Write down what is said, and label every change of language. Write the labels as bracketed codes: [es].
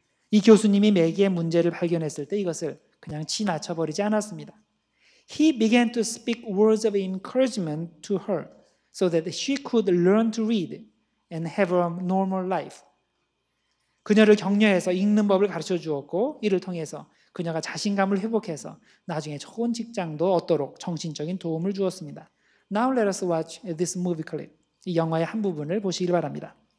[ko] 이 교수님이 매기의 문제를 발견했을 때 이것을 그냥 지나쳐버리지 않았습니다. [en] He began to speak words of encouragement to her so that she could learn to read and have a normal life. [ko] 그녀를 격려해서 읽는 법을 가르쳐 주었고 이를 통해서 그녀가 자신감을 회복해서 나중에 좋은 직장도 얻도록 정신적인 도움을 주었습니다. [en] Now let us watch this movie clip. [ko] 이 영화의 한 부분을 보시길 바랍니다.